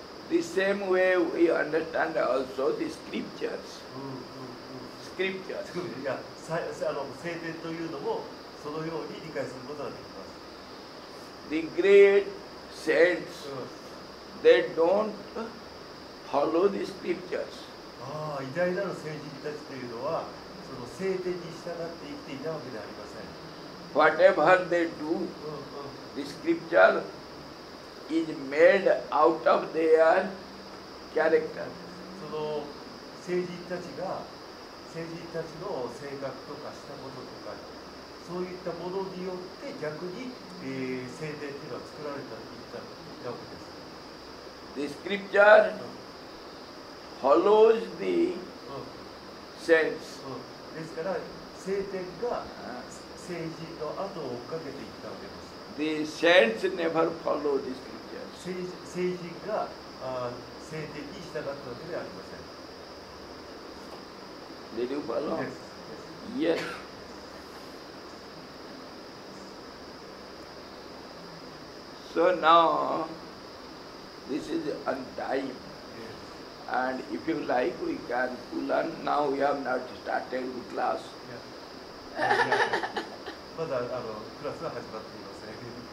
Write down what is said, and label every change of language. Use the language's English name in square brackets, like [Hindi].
[English] The same way we understand also the scriptures. Scriptures. [Japanese] いや、聖典というのもそのように理解することができます。 [English] The great saints, they don't follow the scriptures. [Japanese] ああ、偉大なる聖人たちというのは、その聖典に従って生きていたわけではありません。 [English] Whatever they do, the scripture is made out of their character. [Japanese] その聖人たちの性格とかしたこととか、そういったものによって逆に、聖典というのは作られたわけです。 [English] The scripture follows the saints. [Japanese] ですから聖典が聖人の後を追っかけていったわけです。 [English] The saints never follow the scriptures. [Japanese] 聖人が聖典に従ったわけではありません。 [English] Did you follow? Yes. Yes. So now, this is on time. And if you like, we can learn. Now we have not started the class. [Japanese] まだクラスは始まっていません。